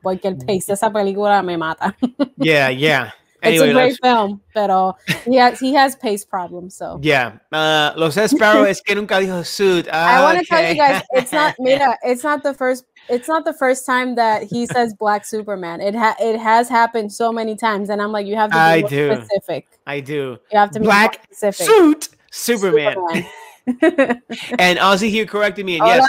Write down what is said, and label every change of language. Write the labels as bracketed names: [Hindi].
[Spanish] Porque el pace de esa película me mata. [English] Yeah. Anyway, it's a great film, pero he has pace problems. So [Spanish] yeah, lo sé, Sparrow es que nunca dijo suit. [English] I want to tell you guys, it's not the first time that he says Black Superman. It has happened so many times, and I'm like, you have to be more specific. I do. You have to be Black more specific. Suit Superman. And Ozzy here corrected me, and yes,